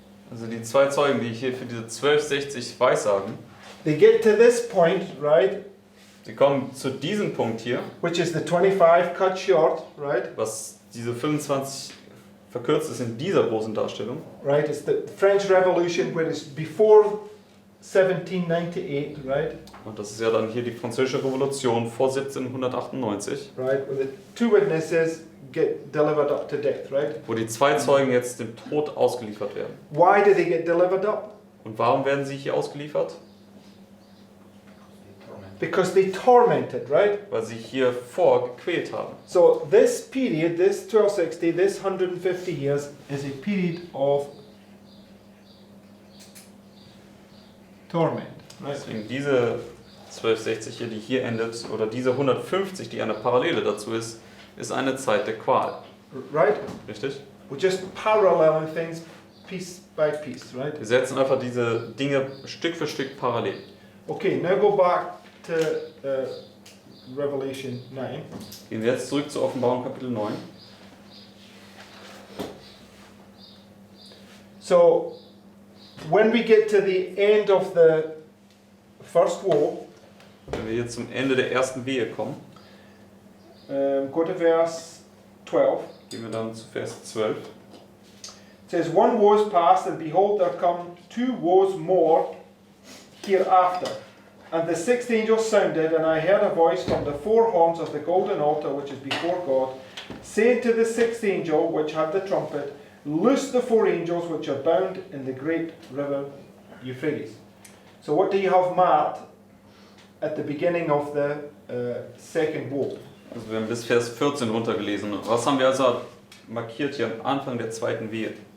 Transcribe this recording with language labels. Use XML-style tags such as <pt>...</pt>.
<de>Also die zwei Zeugen, die hier für diese 1260 weissagen,</de> <en>they get to this point, right,</en> <de>sie kommen zu diesem Punkt hier,</de> <en>which is the 25 cut short, right?</en> <de>was diese 25 verkürzt ist in dieser großen Darstellung.</de> <en>Right, it's the French Revolution, where it's before 1798, right?</en> <de>Und das ist ja dann hier die Französische Revolution vor 1798,</de> <en>Right, where the two witnesses get delivered up to death, right?</en> <de>wo die zwei Zeugen jetzt dem Tod ausgeliefert werden.</de> <en>Why do they get delivered up?</en> <de>Und warum werden sie hier ausgeliefert?</de> <en>Because they tormented, right?</en> <de>Weil sie hier vor gequält haben.</de> <en>So this period, this 1260, this 150 years, is a period of torment, right?</en> <de>Deswegen diese 1260 hier, die hier endet, oder diese 150, die eine Parallele dazu ist, ist eine Zeit der Qual.</de> <en>Right?</en> <de>Richtig?</de> <en>We're just paralleling things piece by piece, right?</en> <de>Wir setzen einfach diese Dinge Stück für Stück parallel.</de> <en>Okay, now go back to Revelation 9.</en> <de>Gehen wir jetzt zurück zur Offenbarung Kapitel 9.</de> <en>So, when we get to the end of the first woe,</en> <de>Wenn wir hier zum Ende der ersten Wehe kommen,</de> <en>go to verse 12.</en> <de>gehen wir dann zu Vers 12.</de> <en>It says, one woe is past, and behold, there come two woes more hereafter. And the sixth angel sounded, and I heard a voice from the four horns of the golden altar which is before God, saying to the sixth angel which had the trumpet, loose the four angels which are bound in the great river Euphrates. So what do you have marked at the beginning of the second woe?</en> <de>Also wir haben bis Vers 14 runtergelesen. Was haben wir also markiert hier am Anfang der zweiten Wehe?</de>